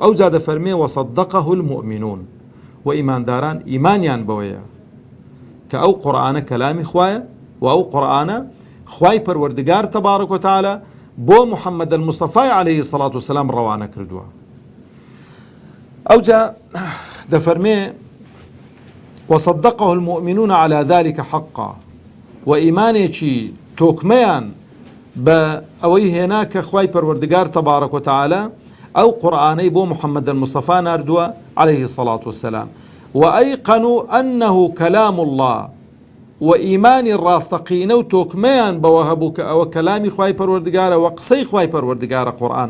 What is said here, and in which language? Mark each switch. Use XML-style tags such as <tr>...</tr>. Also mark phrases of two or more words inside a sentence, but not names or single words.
<ckb>ئەو جا دەفەرمێ</ckb> <ar>وەصەدەقەه المؤمنون،</ar> <ckb>و ئیمانداران ئیمانیان بەوەیە کە ئەو قورئانە کەلامی خوایە و ئەو قورئانە خوای پەروەردگار</ckb> <ar>تەبارەک و تەعالە</ar> <ckb>بۆ محەممەد المستەفای</ckb> <ar>عەلەیهی سەڵات وسەلام</ar> <ckb>ڕەوانە کردووە. ئەو جا دەفەرمێ</ckb> <ar>وصدقه المؤمنون على ذلك حقا،</ar> <ckb>و ئیمانێکی تۆکمەیان بە ئەوەی هێنا کە خوای پەروەردگار</ckb> <ar>تەبارەک و تەعالە</ar> <ckb>ئەو قورئانەی بۆ محەممەد المستەفا ناردووە</ckb> <ar>عەلەیهی الصەڵات وسەلام، و ئەیقەنوا ئەنه کەلام الله،</ar> <ckb>و ئیمانی ڕاستەقینە و تۆکمەیان بەوە هەبوو کە ئەوە کەلامی خوای پەروەردگارە و قسەی خوای پەروەردگارە قورئان.</ckb>